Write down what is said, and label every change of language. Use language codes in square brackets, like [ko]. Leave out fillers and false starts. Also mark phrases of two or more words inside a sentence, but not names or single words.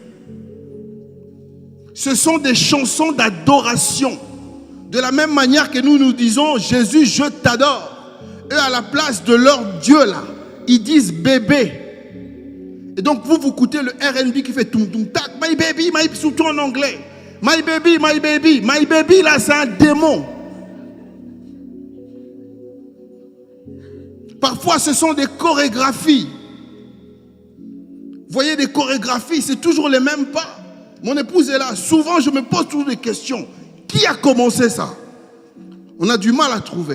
[fr] Ce sont des chansons d'adoration. De la même manière que nous disons « Jésus, je t'adore ». Eux, à la place de leur Dieu, là, ils disent « bébé ». Et donc, vous écoutez le R&B qui fait « tum tum tac, [en] my baby, [fr] surtout en anglais. [en] My baby, my baby. My baby, [fr] là, c'est un démon. Parfois, ce sont des chorégraphies. Vous voyez, des chorégraphies, c'est toujours les mêmes pas. Mon épouse est là. Souvent, je me pose toujours des questions. Qui a commencé ça? On a du mal à trouver.